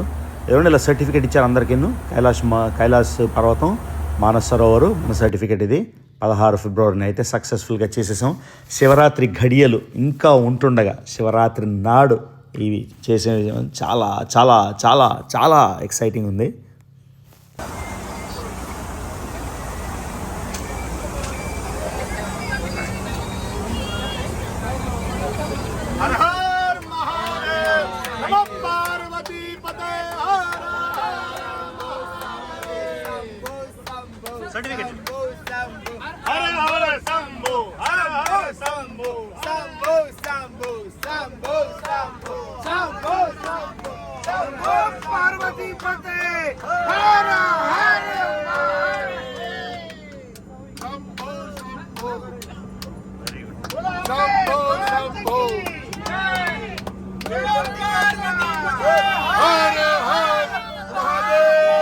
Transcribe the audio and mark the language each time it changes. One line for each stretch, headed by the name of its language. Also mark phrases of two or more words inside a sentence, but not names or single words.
Telugu: ఏమంటే ఇలా సర్టిఫికేట్ ఇచ్చారు అందరికీ. కైలాస్ పర్వతం మానస సరోవరు మన సర్టిఫికేట్ ఇది. 16 ఫిబ్రవరిని అయితే సక్సెస్ఫుల్గా చేసేసాం. శివరాత్రి ఘడియలు ఇంకా ఉంటుండగా శివరాత్రి నాడు ఇవి చేసే చాలా చాలా చాలా చాలా ఎక్సైటింగ్ ఉంది.
Sanskrit: हर हर महादेव, नमः पार्वती पते हर
Telugu: సర్టిఫికేట్
Sanskrit: हर हर शंभो, हर हर शंभो, शंभो शंभो शंभो शंभो शंभो शंभो शंभो पार्वती पते हर हर शंभो शंभो शंभो शंभो हर हर महादेव।